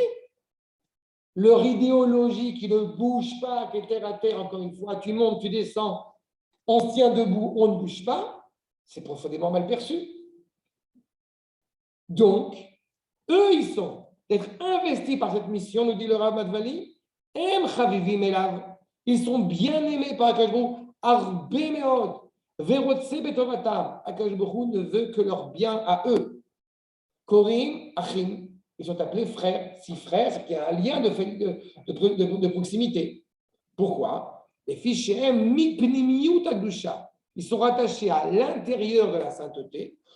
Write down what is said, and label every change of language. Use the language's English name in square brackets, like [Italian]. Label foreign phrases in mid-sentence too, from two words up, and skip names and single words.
[French] Leur idéologie qui ne bouge pas, qui est terre à terre, encore une fois, tu montes, tu descends, on se tient debout, on ne bouge pas, c'est profondément mal perçu. Donc, eux, ils sont d'être investis par cette mission, nous dit le Rav Madvali, ils sont bien aimés par Akadosh Baruch Hu, [Hebrew] הרבה מאוד ורוצה בטובתם. [French] Akadosh Baruch Hu ne veut que leur bien à eux. [Hebrew] קורים אחים, [French] ils sont appelés frères. Si frères, c'est qu'il y a un lien de proximité. Pourquoi? Les fichiers [Hebrew] מפנימיות הקדושה, [French] ils sont rattachés à l'intérieur de la sainteté.